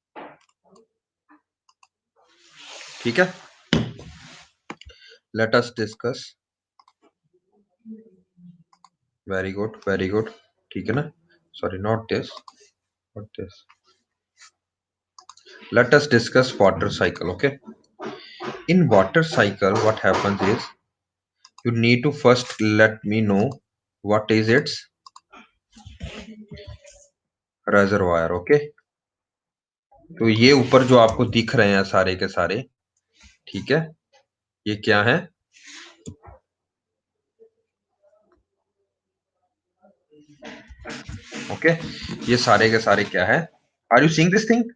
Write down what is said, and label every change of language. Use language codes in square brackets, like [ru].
[en] ठीक है, let us discuss. Very good, very good, ठीक है ना? Sorry, not this, not this. Let us discuss water cycle. Okay, in water cycle what happens is you need to first let me know what is its reservoir। [hi] Okay, तो ये ऊपर जो आपको दिख रहे हैं सारे के सारे, ठीक है, ये क्या है? ओके, ये सारे के सारे क्या है? [en] Are you seeing this thing?